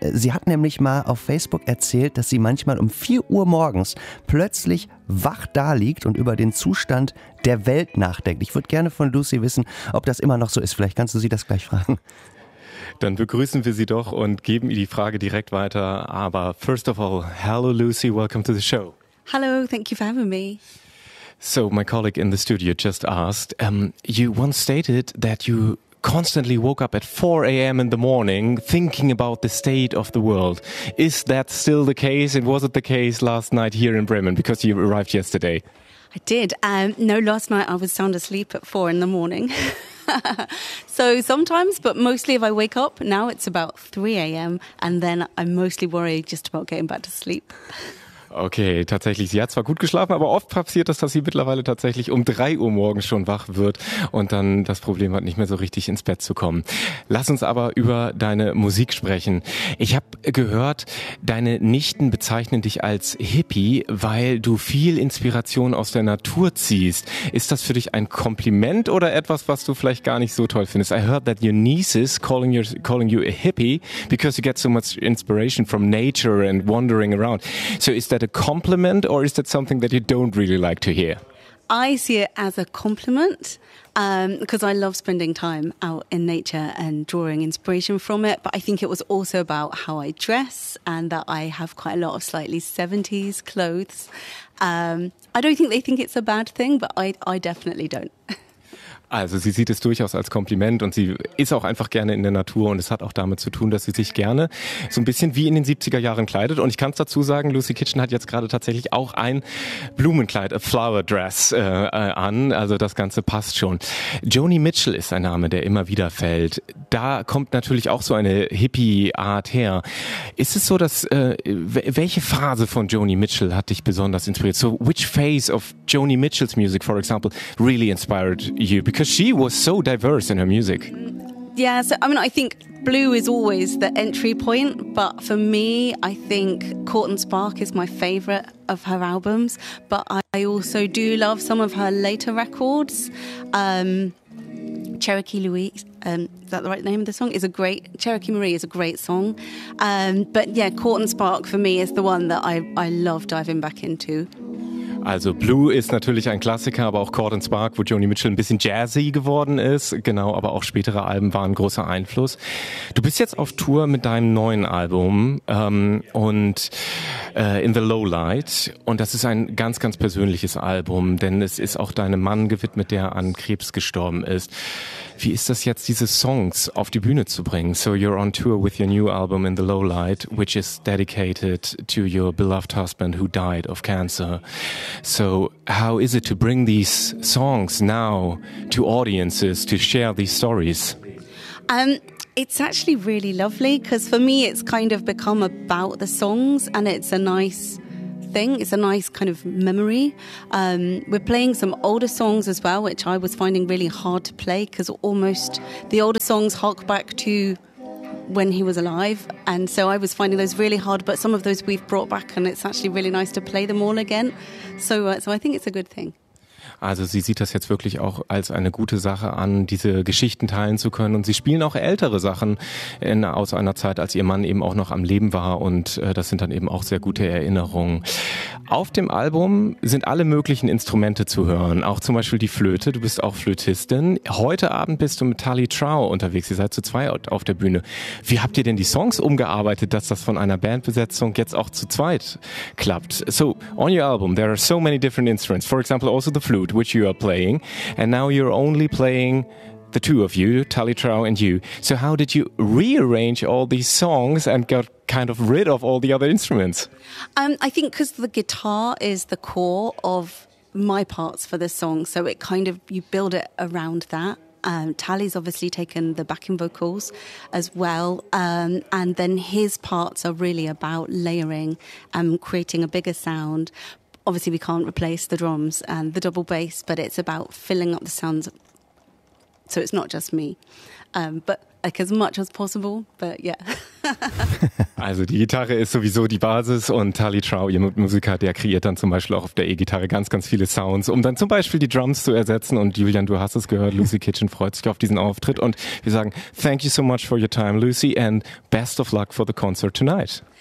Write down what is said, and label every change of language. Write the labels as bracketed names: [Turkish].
[German] Sie hat nämlich mal auf Facebook erzählt, dass sie manchmal um 4 Uhr morgens plötzlich wach da liegt und über den Zustand der Welt nachdenkt. Ich würde gerne von Lucy wissen, ob das immer noch so ist. Vielleicht kannst du sie das gleich fragen. Dann begrüßen wir Sie doch und geben Ihnen die Frage direkt weiter. Aber [English] first of all, hello Lucy, welcome to the show. Hello, thank you for having me. So my colleague in the studio just asked, you once stated that you constantly woke up at 4 a.m. in the morning thinking about the state of the world. Is that still the case? And was it the case last night here in Bremen because you arrived yesterday? I did. No, last night I was sound asleep at 4 in the morning. So sometimes, but mostly if I wake up, now it's about 3 a.m. and then I'm mostly worried just about getting back to sleep. [German] Okay, tatsächlich. Sie hat zwar gut geschlafen, aber oft passiert es, dass sie mittlerweile tatsächlich um 3 Uhr morgens schon wach wird und dann das Problem hat, nicht mehr so richtig ins Bett zu kommen. Lass uns aber über deine Musik sprechen. Ich habe gehört, deine Nichten bezeichnen dich als Hippie, weil du viel Inspiration aus der Natur ziehst. Ist das für dich ein Kompliment oder etwas, was du vielleicht gar nicht so toll findest? [English] I heard that your nieces calling you a hippie because you get so much inspiration from nature and wandering around. So is that a compliment or is that something that you don't really like to hear? I see it as a compliment because I love spending time out in nature and drawing inspiration from it. But I think it was also about how I dress and that I have quite a lot of slightly 70s clothes. I don't think they think it's a bad thing, but I definitely don't. [German] Also sie sieht es durchaus als Kompliment und sie ist auch einfach gerne in der Natur und es hat auch damit zu tun, dass sie sich gerne so ein bisschen wie in den 70er Jahren kleidet. Und ich kann es dazu sagen, Lucy Kitchen hat jetzt gerade tatsächlich auch ein Blumenkleid, [English] a flower dress [German] an, also das Ganze passt schon. Joni Mitchell ist ein Name, der immer wieder fällt. Da kommt natürlich auch so eine Hippie-Art her. Ist es so, dass, welche Phase von Joni Mitchell hat dich besonders inspiriert? [English] So which phase of Joni Mitchell's music, for example, really inspired you? Because she was so diverse in her music. Yeah, so I mean, I think blue is always the entry point. But for me, I think Caught and Spark is my favorite of her albums. But I also do love some of her later records. Cherokee Louise, is that the right name of the song? Is a great, Cherokee Marie is a great song. But yeah, Caught and Spark for me is the one that I love diving back into. [German] Also Blue ist natürlich ein Klassiker, aber auch Caught and Spark, wo Joni Mitchell ein bisschen jazzy geworden ist. Genau, aber auch spätere Alben waren ein großer Einfluss. Du bist jetzt auf Tour mit deinem neuen Album und In the Low Light. Und das ist ein ganz, ganz persönliches Album, denn es ist auch deinem Mann gewidmet, der an Krebs gestorben ist. Wie ist das jetzt, diese Songs auf die Bühne zu bringen? [English] So you're on tour with your new album In the Low Light, which is dedicated to your beloved husband who died of cancer. So how is it to bring these songs now to audiences to share these stories? It's actually really lovely because for me it's kind of become about the songs and it's a nice thing. It's a nice kind of memory. We're playing some older songs as well, which I was finding really hard to play because almost the older songs hark back to when he was alive. And so I was finding those really hard, but some of those we've brought back and it's actually really nice to play them all again. So I think it's a good thing. [German] Also sie sieht das jetzt wirklich auch als eine gute Sache an, diese Geschichten teilen zu können. Und sie spielen auch ältere Sachen aus einer Zeit, als ihr Mann eben auch noch am Leben war. Und das sind dann eben auch sehr gute Erinnerungen. Auf dem Album sind alle möglichen Instrumente zu hören, auch zum Beispiel die Flöte. Du bist auch Flötistin. Heute Abend bist du mit Tali Trow unterwegs. Ihr seid zu zweit auf der Bühne. Wie habt ihr denn die Songs umgearbeitet, dass das von einer Bandbesetzung jetzt auch zu zweit klappt? [English] So, on your album, there are so many different instruments. For example, also the flute, which you are playing. And now you're only playing the two of you, Tali Trow and you. So how did you rearrange all these songs and got kind of rid of all the other instruments? I think because the guitar is the core of my parts for the song, so it kind of, you build it around that. Tali's obviously taken the backing vocals as well, and then his parts are really about layering and creating a bigger sound. Obviously we can't replace the drums and the double bass, but it's about filling up the sounds so it's not just me, but like as much as possible, but yeah. [German] Also die Gitarre ist sowieso die Basis und Tali Trow, ihr Musiker, der kreiert dann zum Beispiel auch auf der E-Gitarre ganz, ganz viele Sounds, um dann zum Beispiel die Drums zu ersetzen. Und Julian, du hast es gehört, Lucy Kitchen freut sich auf diesen Auftritt und wir sagen [English] thank you so much for your time, Lucy, and best of luck for the concert tonight.